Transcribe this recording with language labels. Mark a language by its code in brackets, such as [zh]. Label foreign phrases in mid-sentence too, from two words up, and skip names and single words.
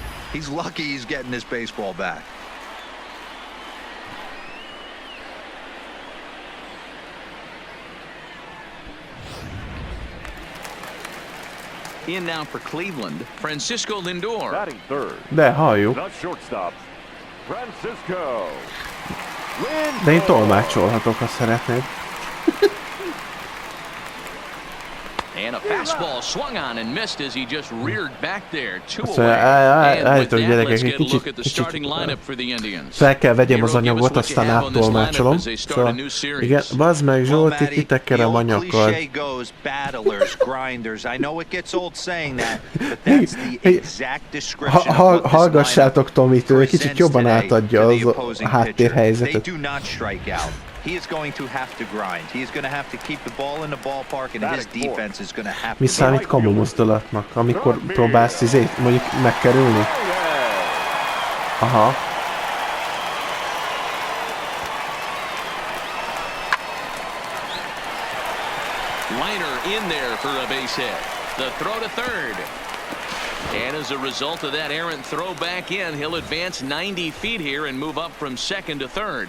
[en] He's lucky he's getting this baseball back. In now for Cleveland, Francisco Lindor. Batting third. [hu] De halljuk. [en] The shortstop, Francisco Lindor. [hu] De én tolmácsolhatok, ha szeretnéd. [en] And a fastball swung on and missed as he just reared back there. 2 away. And with that, let's get a look at the starting lineup for the Indians. [hu] Fel kell vegyem az anyagot, aztán áttolmácsolom. Szóval, igen, bazd meg Zsolti, kitekkerem anyaggal. Hallgassátok Tomit, ő kicsit jobban átadja az a háttérhelyzetet. [en] He is going to have to grind. He is going to have to keep the ball in the ballpark, and his defense is going to have to... [hu] Mi számít kamu mozdulatnak, amikor próbálsz mondjuk megkerülni? Aha. [en] Liner in there for a base hit. The throw to third. And as a result of that errant throw back in, he'll advance 90 feet here and move up from second to third.